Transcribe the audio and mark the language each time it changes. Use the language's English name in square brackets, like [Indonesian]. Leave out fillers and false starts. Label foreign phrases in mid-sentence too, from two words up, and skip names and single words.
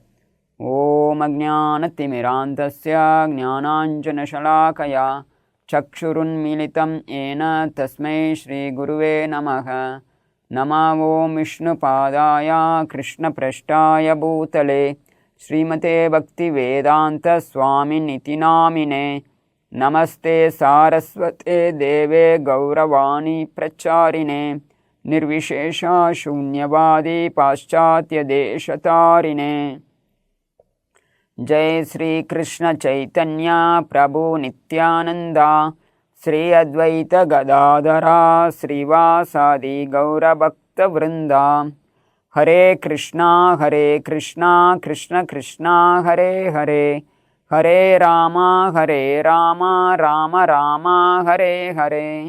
[Sanskrit] ॐ अज्ञानतिमिरान्धस्य ज्ञानाञ्जनशलाकया चक्षुरुन्मीलितं येन तस्मै श्री गुरवे नमः. नम ॐ विष्णुपादाय कृष्णप्रेष्ठाय भूतले श्रीमते भक्तिवेदान्त स्वामिन्निति नामिने. नमस्ते सारस्वते देवे गौरवाणी प्रचारिणे निर्विशेषा शून्यवादी पाश्चात्य देशतारिणे। जय श्री कृष्ण चैतन्य प्रभु नित्यानन्द श्री अद्वैत गदाधर श्रीवासादि गौरभक्त वृन्द. ஹரே கிருஷ்ணா கிருஷ்ணா கிருஷ்ணா ஹரே ஹரே, ஹரே ராமா ராமா ராமா ஹரே ஹரே.